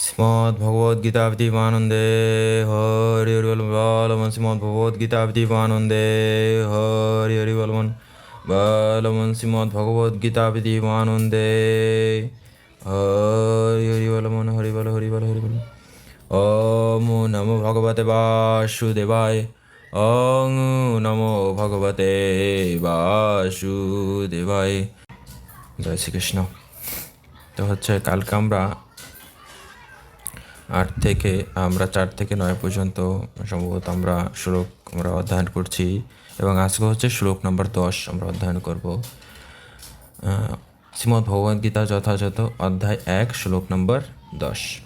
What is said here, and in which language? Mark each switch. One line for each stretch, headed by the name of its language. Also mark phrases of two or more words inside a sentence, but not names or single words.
Bangla: শ্রীমদ্ভগবদ্গীতা বিদিবানন্দে হরি হরি বল বলমন শ্রীমদ্ভগবদ্গীতা বিদিবানন্দে হরি হরি বলমন বলমন শ্রীমদ্ভগবদ্গীতা বিদিবানন্দে হরি হরি বলমন হরি বল হরি বল হরি বল।
Sanskrit: ওম নমো ভগবতে বাসুদেবায়। ওং নমো ভগবতে বাসুদেবায়।
Bangla: জয় শ্রীকৃষ্ণ। তো হচ্ছে কালকে আমরা 4 থেকে 9 পর্যন্ত সম্ভবত আমরা শ্লোক অধ্যয়ন করছি এবং আজকে হচ্ছে শ্লোক নম্বর 10 আমরা অধ্যয়ন করব। শ্রীমদ্ ভগবদ্গীতা যথাযথ অধ্যায় 1 শ্লোক নম্বর 10।